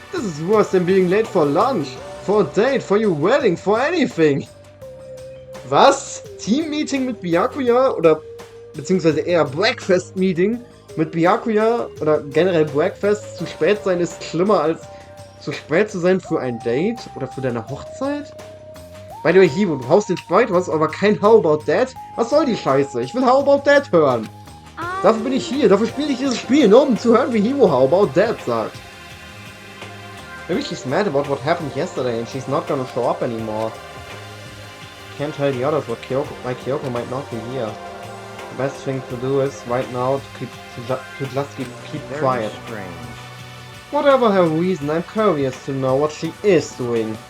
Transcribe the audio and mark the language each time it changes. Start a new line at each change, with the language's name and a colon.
English: This is worse than being late for lunch, for a date, for your wedding, for anything!
German: Was? Team-Meeting mit Byakuya? Oder beziehungsweise eher Breakfast-Meeting mit Byakuya? Oder generell Breakfast? Zu spät sein ist schlimmer als zu spät zu sein für ein Date? Oder für deine Hochzeit?
English: By the way,
German: Hiro, du haust den Sprite raus, aber kein How About That? Was soll die Scheiße? Ich will How About That hören! Dafür bin ich hier, dafür spiele ich dieses Spiel, nur um zu hören, wie Hiro How About That sagt.
English: Maybe she's mad about what happened yesterday and she's not gonna show up anymore. Can't tell the others why Kyoko might not be here. The best thing to do is, right now, to just keep quiet. Strange. Whatever her reason, I'm curious to know what she is doing.